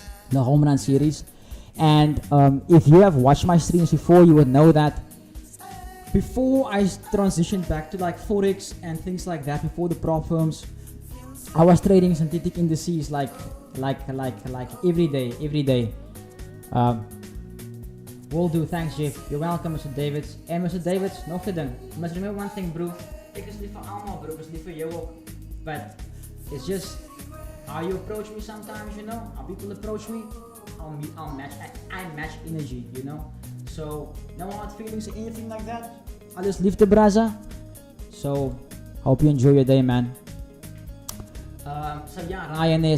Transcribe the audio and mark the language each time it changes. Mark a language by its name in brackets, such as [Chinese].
[English] The HomeRun Series, and if you have watched my streams before, you would know that before I transitioned back to like Forex and things like that, before the prop firms, I was trading synthetic indices like every day. Will do, thanks Jeff. You're welcome, Mr. Davids. And Mr. Davids, [Afrikaans] nog te ding. [English] You must remember one thing, bro. [Afrikaans] Ek is lief vir almal, bro. Ek is lief vir jou ook. [English] But it's just how you approach me sometimes, you know. How people approach me, I'll match. I match energy, you know. So no hard feelings or anything like that. I just leave the braza. So hope you enjoy your day, man. So yeah, Ryan there.